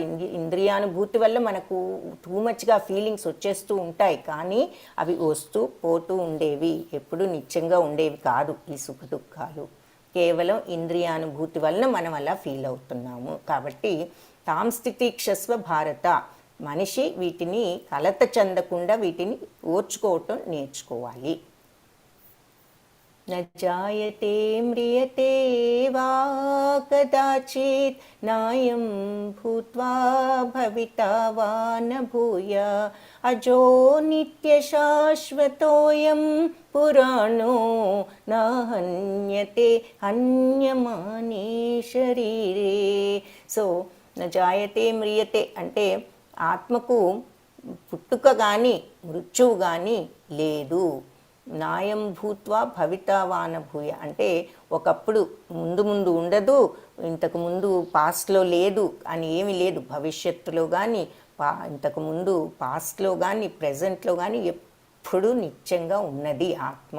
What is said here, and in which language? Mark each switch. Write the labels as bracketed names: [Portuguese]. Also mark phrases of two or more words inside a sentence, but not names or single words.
[Telugu] ఇంద్రియానుభూతి వల్ల మనకు [English] too muchga feelings [Telugu] వచ్చేస్తూ ఉంటాయి, కానీ అవి వస్తూ పోతూ ఉండేవి, ఎప్పుడు నిత్యంగా ఉండేవి కాదు. ఈ సుఖ దుఃఖాలు కేవలం ఇంద్రియానుభూతి వలన మనం అలా ఫీల్ అవుతున్నాము. కాబట్టి [Sanskrit] తాం స్థితి క్షస్వ భారత, [Telugu] మనిషి వీటిని కలత చెందకుండా వీటిని ఓర్చుకోవటం నేర్చుకోవాలి. [Sanskrit] न जायते म्रियते वा कदाचित् नायं भूत्वा भविता वा न भूय अजो नित्यशाश्वतोऽयं पुराणो न हन्यते हन्यमाने शरीरे. [Telugu] సో [Sanskrit] न जायते म्रियते [Telugu] అంటే ఆత్మకు పుట్టుక కానీ మృత్యువు కానీ లేదు. [Sanskrit] నాయం భూత్వా భవితావాన భూయ [Telugu] అంటే ఒకప్పుడు ముందు ఉండదు, ఇంతకు ముందు పాస్ట్లో లేదు అని ఏమీ లేదు. భవిష్యత్తులో కానీ ఇంతకు ముందు పాస్ట్లో కానీ ప్రెజెంట్లో కానీ ఎప్పుడు నిత్యంగా ఉన్నది ఆత్మ.